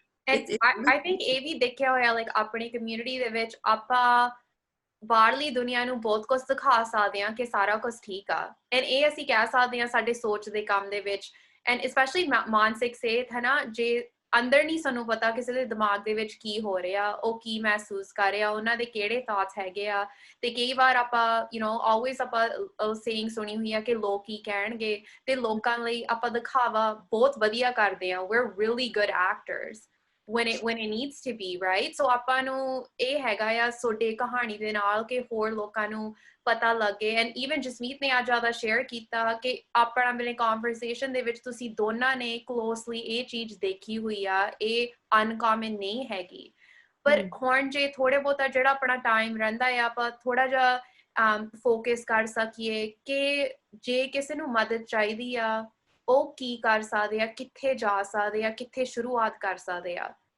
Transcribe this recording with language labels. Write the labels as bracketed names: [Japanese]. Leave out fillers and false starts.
[English] I think [Punjabi] ਇਹ ਵੀ ਦੇਖਿਆ ਹੋਇਆ like ਆਪਣੀ community ਦੇ ਵਿੱਚ ਆਪਾਂ ਬਾਹਰਲੀ ਦੁਨੀਆ ਨੂੰ ਬਹੁਤ ਕੁਝ ਦਿਖਾ ਸਕਦੇ ਹਾਂ ਕਿ ਸਾਰਾ ਕੁਝ ਠੀਕ ਆ and ਇਹ ਅਸੀਂ ਕਹਿ ਸਕਦੇ ਹਾਂ ਸਾਡੇ ਸੋਚ ਦੇ ਕੰਮ ਦੇ ਵਿੱਚ [English] and especially [Punjabi] ਮਾਨਸਿਕ ਸਿਹਤ ਹੈ ਨਾ ਜੇ ਅੰਦਰ ਨਹੀਂ ਸਾਨੂੰ ਪਤਾ ਕਿਸੇ ਦੇ ਦਿਮਾਗ ਦੇ ਵਿੱਚ ਕੀ ਹੋ ਰਿਹਾ, ਉਹ ਕੀ ਮਹਿਸੂਸ ਕਰ ਰਿਹਾ, ਉਹਨਾਂ ਦੇ ਕਿਹੜੇ ਥਾਟਸ ਹੈਗੇ ਆ। ਤੇ ਕਈ ਵਾਰ ਆਪਾਂ ਆਲਵੇਜ਼ ਆਪਾਂ ਸੇਇੰਗ ਸੁਣੀ ਹੋਈ ਆ ਕਿ ਲੋਕ ਕੀ ਕਹਿਣਗੇ, ਤੇ ਲੋਕਾਂ ਲਈ ਆਪਾਂ ਦਿਖਾਵਾ ਬਹੁਤ ਵਧੀਆ ਕਰਦੇ ਆ। [English] we're really good actors when it needs to be, right? [Punjabi] So ਆਪਾਂ ਨੂੰ ਇਹ ਹੈਗਾ ਆ ਤੁਹਾਡੇ ਕਹਾਣੀ ਦੇ ਨਾਲ ਕਿ ਹੋਰ ਲੋਕਾਂ ਨੂੰ ਪਤਾ ਲੱਗੇ। ਐਂਡ ਈਵਨ ਜਸਮੀਤ ਨੇ ਅੱਜ ਜ਼ਿਆਦਾ ਸ਼ੇਅਰ ਕੀਤਾ ਕਿ ਆਪਣਾ ਮੇਰੇ ਕਨਵਰਸੇਸ਼ਨ ਦੇ ਵਿੱਚ ਤੁਸੀਂ ਦੋਨਾਂ ਨੇ ਕਲੋਸਲੀ ਇਹ ਚੀਜ਼ ਦੇਖੀ ਹੋਈ ਆ, ਇਹ ਅਨਕਾਮਨ ਨਹੀਂ ਹੈਗੀ। ਪਰ ਹੁਣ ਜੇ ਥੋੜੇ ਬਹੁਤਾ ਜਿਹੜਾ ਆਪਣਾ ਟਾਈਮ ਰਹਿੰਦਾ ਆ, ਆਪਾਂ ਥੋੜਾ ਜਿਹਾ ਫੋਕਸ ਕਰ ਸਕੀਏ ਕਿ ਜੇ ਕਿਸੇ ਨੂੰ ਮਦਦ ਚਾਹੀਦੀ ਆ, ਉਹ ਕੀ ਕਰ ਸਕਦੇ ਆ, ਕਿੱਥੇ ਜਾ ਸਕਦੇ ਆ, ਕਿੱਥੇ ਸ਼ੁਰੂਆਤ ਕਰ ਸਕਦੇ ਆ।